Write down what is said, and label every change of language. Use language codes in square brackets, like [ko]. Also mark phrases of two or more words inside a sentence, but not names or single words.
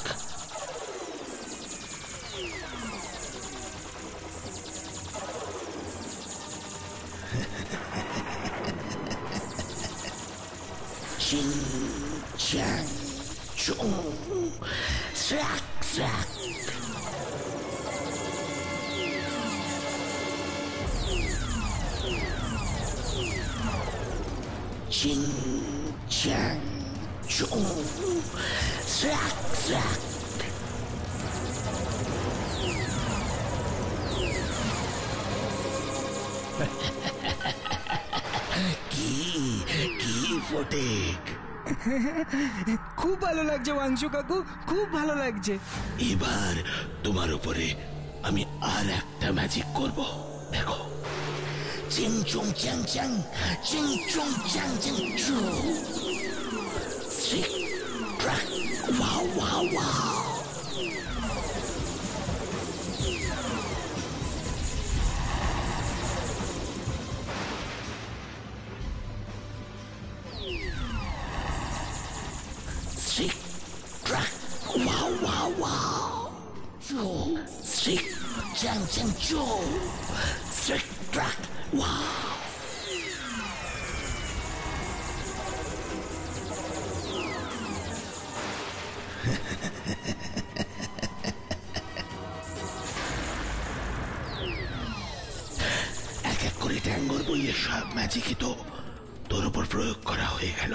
[bn] Ching, chang, chung, slack, slack. Ching, chang, chung, slack, slack. কি ফটিক, খুব ভালো লাগছে ওয়াংশু কাকু, খুব ভালো লাগছে। এবার তোমার উপরে আমি আর একটা ম্যাজিক করব। দেখো, চিং চুং চ্যাং চ্যাং, চিং চুং চ্যাং চ্যাং চু, স্ট্রিক ট্র্যাক, ওয়াও ওয়াও ওয়াও। Stick, track, wow, wow, wow. Stick, chang, chang, cho. Stick, track, wow. এক এক করে ট্যাঙ্গর বইয়ের সব ম্যাজিকই তো তোর উপর প্রয়োগ করা হয়ে গেল।